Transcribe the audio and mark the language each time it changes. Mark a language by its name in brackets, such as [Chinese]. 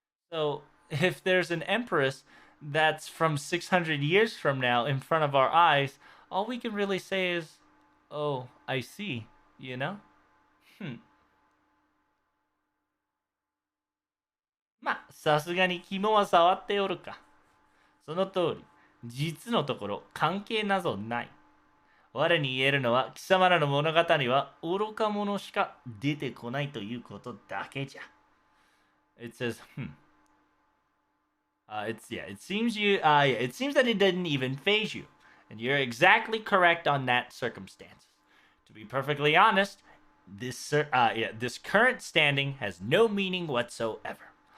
[English] So, if there's an empress that's from 600 years from now in front of our eyes, all we can really say is, oh, I see, you know? Hmm. [Japanese] まあ、さすがに肝は触っておるか。その通り、実のところ関係なぞない。我に言えるのは貴様らの物語は愚か者しか出てこないということだけじゃ。 [English] It says, it seems it seems that it didn't even phase you, and you're exactly correct on that circumstance. To be perfectly honest, this current standing has no meaning whatsoever.